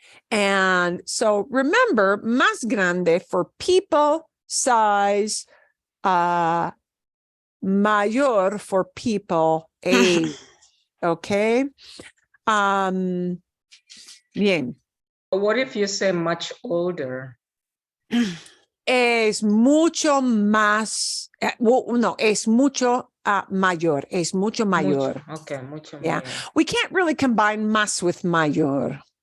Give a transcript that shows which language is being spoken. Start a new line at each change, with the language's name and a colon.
English: And so remember, más grande for people, size, mayor for people, age. Okay.
Spanish: Bien.
English: What if you say much older?
Spanish: Es mucho más, no, es mucho mayor, es mucho mayor. Okay, mucho
English: Yeah.
Spanish: mayor.
English: We can't really combine más with mayor.